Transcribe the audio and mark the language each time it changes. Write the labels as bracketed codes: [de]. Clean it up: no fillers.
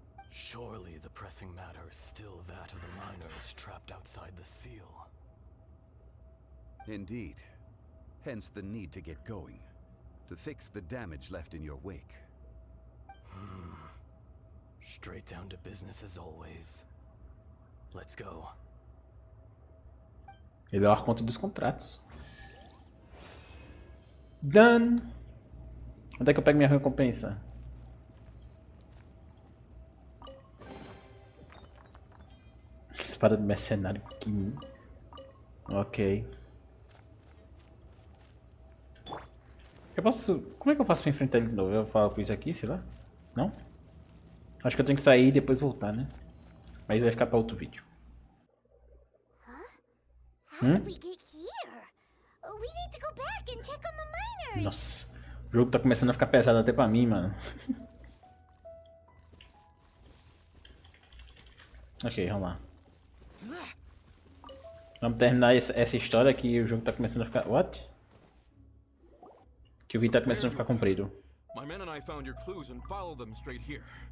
[en] Surely the pressing matter is still that of the miners trapped outside the seal. Indeed. Hence the need to get going. To fix the damage left in your wake. Straight down to business as always. Let's go. [pt] Ele é o arconto dos contratos. [en] Done! [pt] Onde é que eu pego minha recompensa? Espada do mercenário pequenininho. Ok. Eu posso... Como é que eu faço pra enfrentar ele de novo? Eu falo com isso aqui, sei lá? Não? Acho que eu tenho que sair e depois voltar, né? Mas vai ficar pra outro vídeo. [en] How did we get here? We need to go back and check on the miners. [pt] Nossa, o jogo tá começando a ficar pesado até pra mim, mano. Ok, vamos lá. Vamos terminar essa história que o jogo tá começando a ficar... [en] What? [pt] Que o vídeo tá começando a ficar comprido. [en] My men and I found your clues and followed them straight here.